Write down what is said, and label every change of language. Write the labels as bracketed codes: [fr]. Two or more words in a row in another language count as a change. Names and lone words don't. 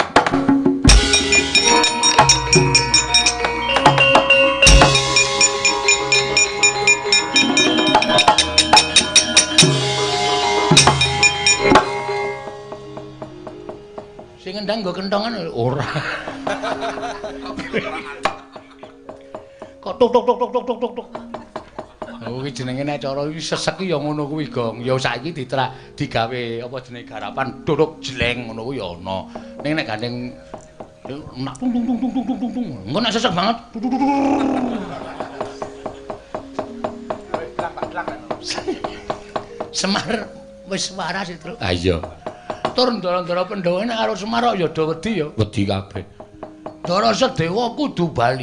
[jv] Sing ngendang nggo kentongan ora. Kok tuk tuk tuk tuk tuk tuk tuk tuk. Oh iki jenenge nek cara iki sesek ya ngono kuwi, Gong. Ya saiki digawe apa jenenge garapan duduk jleng ngono kuwi ya ana. Ning nek gandeng nak tung tung tung tung tung tung tung. Engko nek sesek banget. Semar wis waras itu. Ah iya. Tur ndara-ndara Pandhawa nek karo Semar ya do wedi ya. Wedi kabeh. Ndara Sedewa kudu bali.